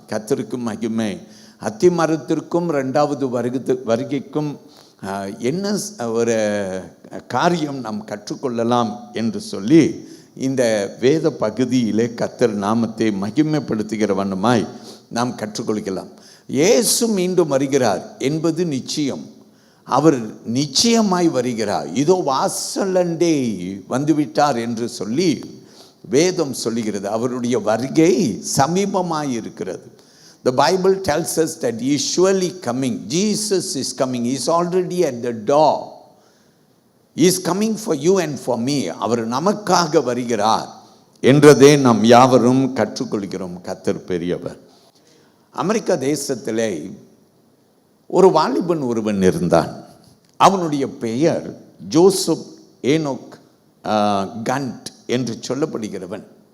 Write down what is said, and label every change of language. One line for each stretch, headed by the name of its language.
Tamil: கர்த்தருக்கு மகிமை. அத்திமரத்திற்கும் 2வது வருகைக்கும் என்ன ஒரு காரியம் நாம் கற்றுக்கொள்ளலாம் என்று சொல்லி இந்த வேத பகுதியிலே கர்த்தர் நாமத்தை மகிமைப்படுத்துகிற வண்ணமாய் நாம் கற்றுக்கொள்கிறோம். இயேசு மீண்டும் வருகிறார் என்பது நிச்சயம். அவர் நிச்சயமாய் வருகிறார். இதோ வாசலண்டே வந்துவிட்டார் என்று சொல்லி வேதம் சொல்லுகிறது. அவருடைய வருகை சமீபமாய் இருக்கிறது.
English: The Bible tells us that he is surely coming. Jesus is coming. He is already at the door. He is coming for you and for me.
Tamil: அவர் நமக்காக வருகிறார் என்றதை நாம் யாவரும் கற்றுக்கொள்கிறோம். கர்த்தர் பெரியவர். அமெரிக்கா தேசத்திலே ஒரு வாலிபன் ஒருவன் இருந்தான். அவனுடைய பெயர் ஜோசப் ஏனோக் கண்ட் என்று சொல்லப்படுகிறவன்.